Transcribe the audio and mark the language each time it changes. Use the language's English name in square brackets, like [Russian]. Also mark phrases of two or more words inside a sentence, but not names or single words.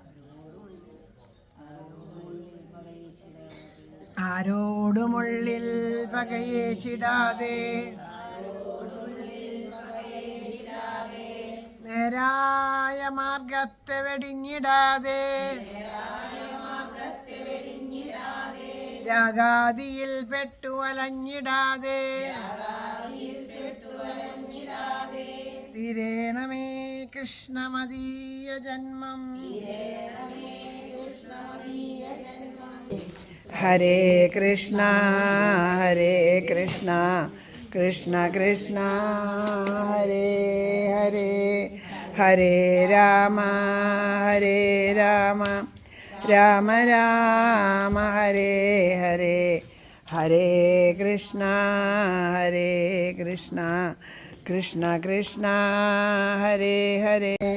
[Malayalam] ആരോടുമുള്ളിൽ പകയേശിടാതെ നേരായ മാർഗത്തെ വെടിഞ്ഞിടാതെ രാഗാദിയിൽ പെട്ടു അലഞ്ഞിടാതെ തീരേണമേ കൃഷ്ണമദീയ ജന്മം. [Sanskrit] ഹരേ കൃഷ്ണ ഹരേ കൃഷ്ണ കൃഷ്ണ കൃഷ്ണ ഹരേ ഹരേ ഹരേ രാമ ഹരേ രാമ രാമ രാമ ഹരേ ഹരേ ഹരേ കൃഷ്ണ ഹരേ കൃഷ്ണ കൃഷ്ണ കൃഷ്ണ ഹരേ ഹരേ